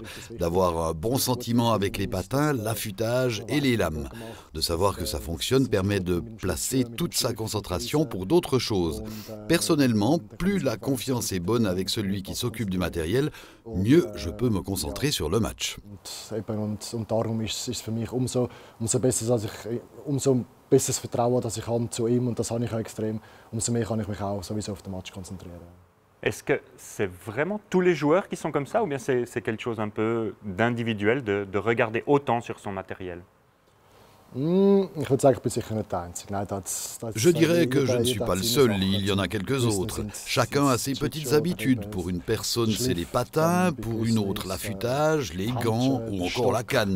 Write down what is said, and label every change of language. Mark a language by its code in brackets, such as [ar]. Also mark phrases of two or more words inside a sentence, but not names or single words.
[fr] D'avoir un bon sentiment avec les patins, l'affûtage et les lames. De savoir que ça fonctionne permet de placer toute sa concentration pour d'autres choses. Personnellement, plus la confiance est bonne avec celui qui s'occupe du matériel, mieux je peux me concentrer sur le match. [de] Besseres Vertrauen, das ich habe zu ihm, und das habe ich auch extrem. Umso mehr kann ich mich auch sowieso auf den Match konzentrieren. [fr] Est-ce que c'est vraiment tous les joueurs qui sont comme ça ou bien c'est quelque chose un peu d'individuel de regarder autant sur son matériel? Je dirais que je ne suis pas le seul, il y en a quelques autres. Chacun a ses petites habitudes. Pour une personne, c'est les patins, pour une autre, l'affûtage, les gants ou encore la canne.